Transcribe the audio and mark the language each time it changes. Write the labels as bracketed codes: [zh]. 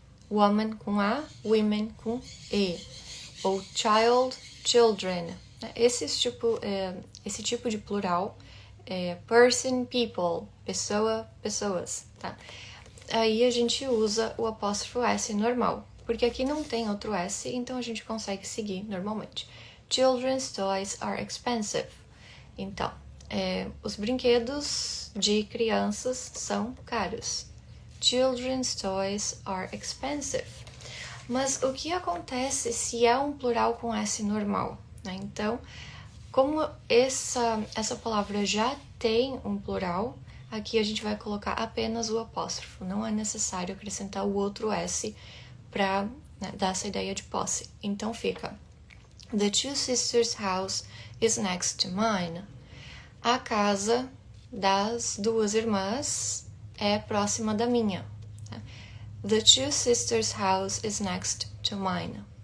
[pt] Woman com A, women com E. Ou child, children. Esse tipo de plural é person, people. Pessoa, pessoas, tá? Aí a gente usa o apóstrofo S normal, porque aqui não tem outro S, então a gente consegue seguir normalmente. [en] Children's toys are expensive. [pt] Então, os brinquedos de crianças são caros. [en] Children's toys are expensive. [pt] Mas o que acontece se é um plural com S normal, né? Então, como essa palavra já tem um plural, aqui a gente vai colocar apenas o apóstrofo. Não é necessário acrescentar o outro S para dar essa ideia de posse. Então fica: [en] The two sisters' house is next to mine. [pt] A casa das duas irmãs é próxima da minha. [en] The two sisters' house is next to mine.